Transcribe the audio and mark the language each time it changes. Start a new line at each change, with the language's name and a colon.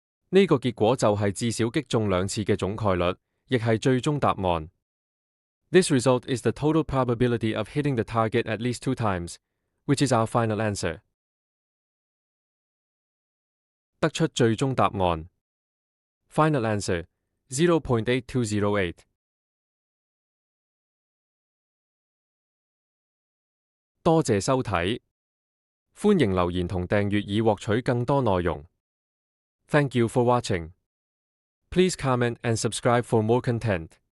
Cantonese: 呢個結果就係至少擊中2次嘅總概率，亦係最終答案。
English: This result is the total probability of hitting the target at least 2 times, which is our final answer.
Cantonese: 得出最終答案。
English: Final answer, 0.8208.
Cantonese: 多謝收睇，歡迎留言同訂閱以獲取更多內容。
English: Thank you for watching. Please comment and subscribe for more content.